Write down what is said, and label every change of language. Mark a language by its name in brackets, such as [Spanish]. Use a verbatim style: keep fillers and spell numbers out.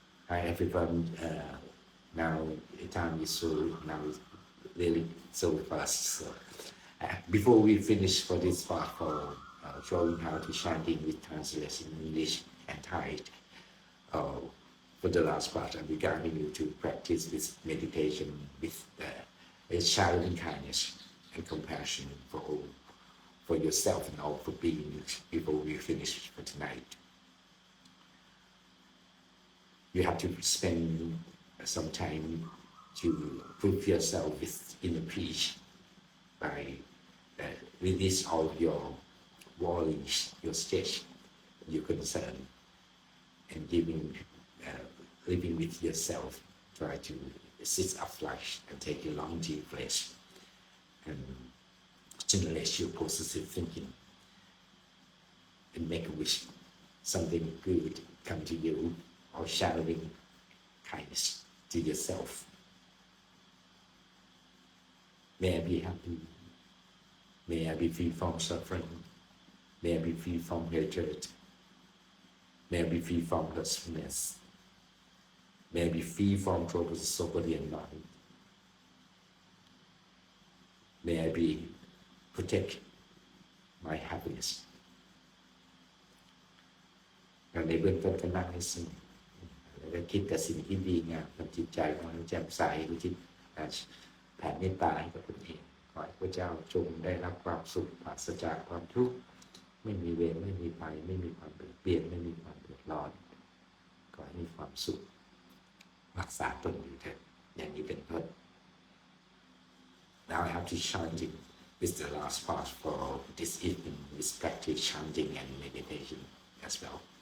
[English] Hi everyone uh, now the time is so now is really so fast so uh, before we finish for this part for uh, showing how to chanting with translation in English and Thai uh, for the last part I'm regarding you to practice this meditation with uh, a childing kindness and compassion for all for yourself and all for being before we finish for tonight. You have to spend some time to prove yourself with inner peace by uh, release all your worries, your stress, your concern, and living, uh, living with yourself. Try to sit upright and take a long deep breath. And generate your positive thinking and make a wish something good come to you or showering kindness to yourself. May I be happy. May I be free from suffering. May I be free from hatred. May I be free from lustfulness. May I be free from troubles, so body and mind. May I be protect my happiness [Thai] เราในเบื้องต้นก็นั่งให้สงบแล้วก็คิดแต่สิ่งที่ดีงามทำจิตใจของเราแจ่มใสรู้จิต แผ่เมตตาให้กับคนอื่นขอให้พระเจ้าจงได้รับความสุขปราศจากความทุกข์ไม่มีเวรไม่มีภัยไม่มีความเปลี่ยนแปลงไม่มีความเดือดร้อนขอให้มีความสุขรักษาตนอยู่เถิดอย่างนี้เป็นต้น [English] Now I have to chant it. It's the last part for this evening is practice chanting and meditation as well.